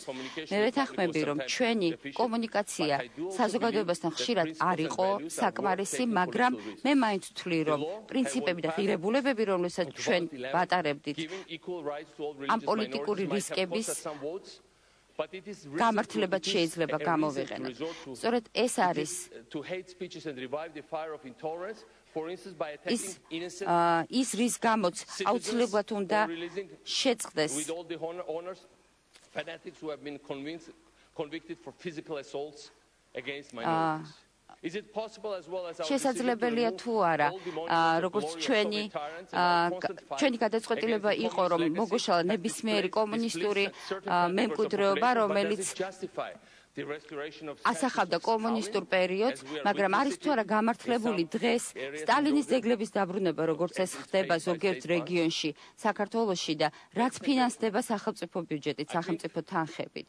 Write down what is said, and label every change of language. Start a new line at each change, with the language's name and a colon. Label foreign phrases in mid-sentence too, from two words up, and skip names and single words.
Georgian: მე ვეთანხმები, რომ ჩვენი კომუნიკაცია საზოგადოებასთან ხშირად არ იყო საკმარისი, მაგრამ მე მაინც ვთვლი, რომ პრინციპები და ღირებულებები, რომლებსაც ჩვენ ვატარებდით ამ პოლიტიკური რისკების გამართლებად შეიძლება გამოვიყენოთ. სწორედ ეს არის ის რის გამოც აუცილებლად უნდა შეწყდეს
English: convicted for physical assaults against minorities. Is it possible as well as our
Georgian: შესაძლებელია თუ არა როგორც ჩვენი გადაწყვეტილება იყო რომ მოგუშალა ნებისმიერი კომუნისტური მემკვიდრეობა რომელიც ასახავდა კომუნისტურ პერიოდს, მაგრამ არის თუ არა გამართლებული დღეს სტალინის ძეგლების დაბრუნება, როგორც ეს ხდება ზოგიერთ რეგიონში საქართველოში და რაც ფინანსდება სახელმწიფო ბიუჯეტით, სახელმწიფო თანხებით.